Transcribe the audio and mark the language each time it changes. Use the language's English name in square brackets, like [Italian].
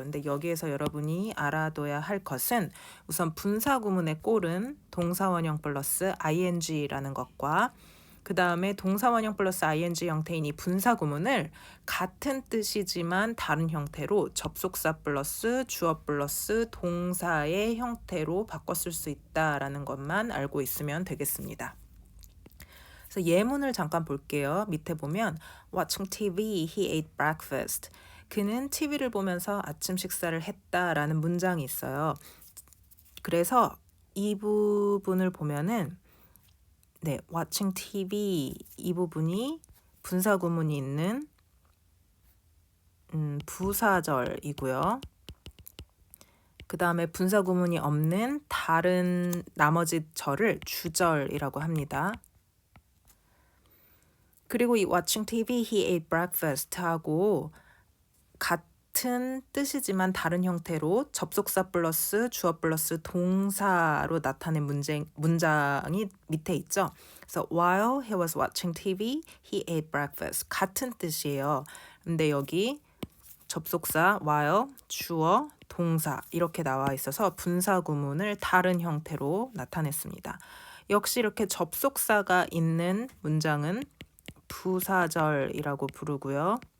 [Korean] 근데 여기에서 여러분이 알아둬야 할 것은 우선 분사구문의 꼴은 동사원형 플러스 ing라는 것과 그 다음에 동사원형 플러스 ing 형태인 이 분사구문을 같은 뜻이지만 다른 형태로 접속사 플러스 주어 플러스 동사의 형태로 바꿔 쓸 수 있다라는 것만 알고 있으면 되겠습니다. 그래서 예문을 잠깐 볼게요. 밑에 보면 [English] Watching TV, he ate breakfast. [Korean] 그는 TV를 보면서 아침 식사를 했다라는 문장이 있어요. 그래서 이 부분을 보면은 [English] watching TV [Korean] 이 부분이 분사구문이 있는 부사절이고요. 그 다음에 분사구문이 없는 다른 나머지 절을 주절이라고 합니다. 그리고 이 [English] watching TV, he ate breakfast [Korean] 하고 같은 뜻이지만 다른 형태로 접속사 플러스 주어 플러스 동사로 나타낸 문장이 밑에 있죠. 그래서 [English] while he was watching TV, he ate breakfast. [Korean] 같은 뜻이에요. 근데 여기 접속사 while, 주어, 동사 이렇게 나와 있어서 분사 구문을 다른 형태로 나타냈습니다. 역시 이렇게 접속사가 있는 문장은 부사절이라고 부르고요.